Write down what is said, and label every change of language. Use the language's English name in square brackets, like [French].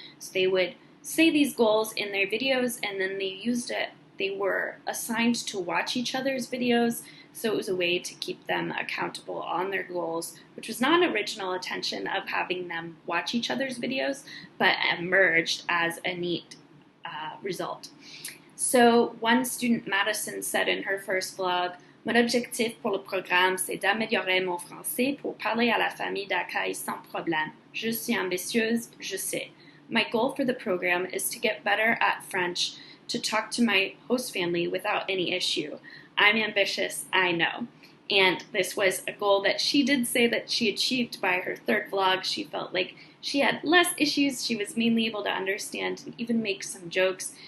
[English] So they would say these goals in their videos, and then they used it. They were assigned to watch each other's videos, so it was a way to keep them accountable on their goals, which was not an original intention of having them watch each other's videos, but emerged as a neat result. So one student, Madison, said in her first vlog, [French] "Mon objectif pour le programme, c'est d'améliorer mon français pour parler à la famille d'accueil sans problème. Je suis ambitieuse, je sais. [English] My goal for the program is to get better at French, to talk to my host family without any issue. I'm ambitious, I know." And this was a goal that she did say that she achieved by her third vlog. She felt like she had less issues. She was mainly able to understand and even make some jokes.